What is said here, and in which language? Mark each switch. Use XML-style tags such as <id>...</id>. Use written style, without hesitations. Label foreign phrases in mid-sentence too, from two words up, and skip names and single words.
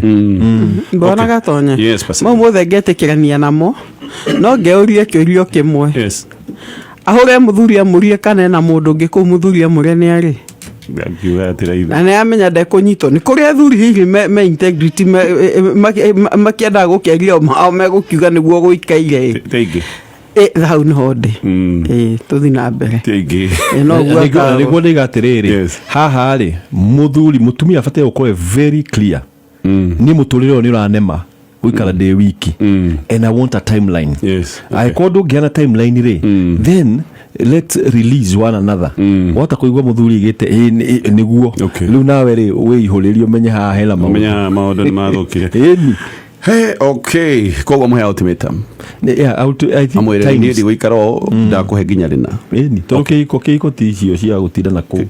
<ki>mbona gatonye mau mothe ngetĩkĩrania namo no ngeurie kĩũrio kĩmwe ahũre mũthuri amũrie kana ena mũndũ ũngĩ kũu mũthuri amũrie nĩ arĩ na nĩ amenya ndekũnyitwo nĩ kũrĩ athuri hihi me integrity makĩendaga gũkĩaria mao megũkiuga nĩguo gũikaire hau nĩho ndĩ tũthi na mbere nĩguo nĩiga atĩrĩrĩ haha rĩ mũtumia abataire gũkorwo</ki> <en>very clear</en> <ki>niĩ mũtũrĩre ũyũ nĩ ũranema gũikara ndĩ wiki</ki> <en>and I want a timeline</en> <ki>angĩkorwo ndũngĩana timeline rĩ</ki> <en>then let's release one another</en> <ki>wata kũigua mũthuri igĩte nĩguo rĩu nawe rĩ wĩihũrĩrie ũmenye haha hena maũndũ nĩ mathũkire okay koguo mũhe ultimatum amwĩre niĩ ndigũikara ndakũhe nginya rĩna tondũ kĩhiko ti icio cia gũtinda na kũu</ki>